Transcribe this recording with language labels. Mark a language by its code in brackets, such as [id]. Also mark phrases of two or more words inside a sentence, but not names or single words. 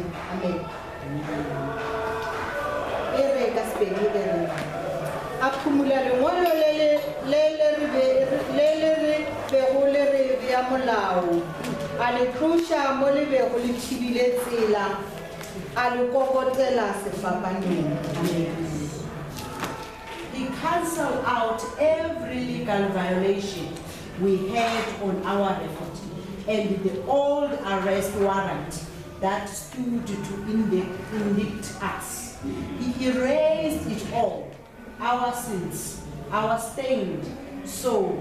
[tn] Amen. Aphumula lengolo le ya molao a le tlosha mo le bego le thibile tsela a le kokotela sefapaneng. [en] He cancelled out every legal violation we had on our record and the old arrest warrant that stood to indict us. He erased it all, our sins, our stained soul.